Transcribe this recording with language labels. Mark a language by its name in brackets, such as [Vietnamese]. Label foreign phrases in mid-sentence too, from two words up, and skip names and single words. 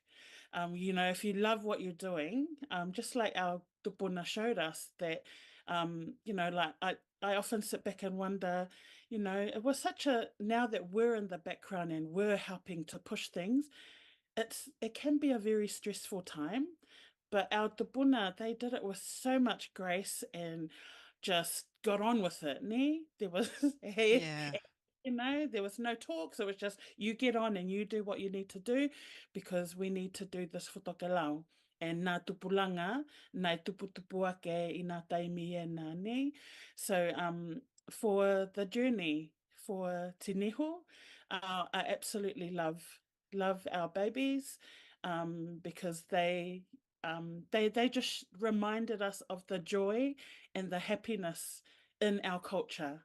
[English] If you love what you're doing, just like our tupuna showed us that, like I often sit back and wonder, it was now that we're in the background and we're helping to push things, it can be a very stressful time, but our tupuna, they did it with so much grace and just got on with it, ne? There was, Yeah. there was no talks. It was just, you get on and you do what you need to do because we need to do this for Tokelau. [Tokelau] And nā tupulanga, nai tuputupu ake i nā taimi e nā ne. [English] So for the journey for Te Niho, I absolutely love our babies, because they just reminded us of the joy and the happiness in our culture.